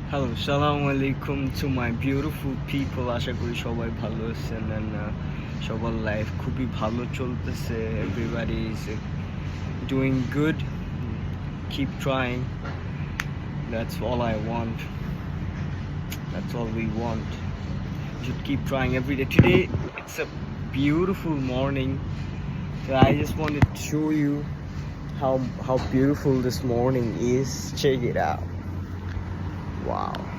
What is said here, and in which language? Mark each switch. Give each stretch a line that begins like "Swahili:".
English: Hello, Assalamu alaikum to my beautiful people.
Bangla: আশা করি সবাই ভালো আছেন and সবার লাইফ খুবই ভালো চলতেছে.
English: Everybody is doing good. Keep trying. That's all I want. That's all we want. You should keep trying every day. Today it's a beautiful morning. So I just wanted to show you how beautiful this morning is. Check it out. Wow.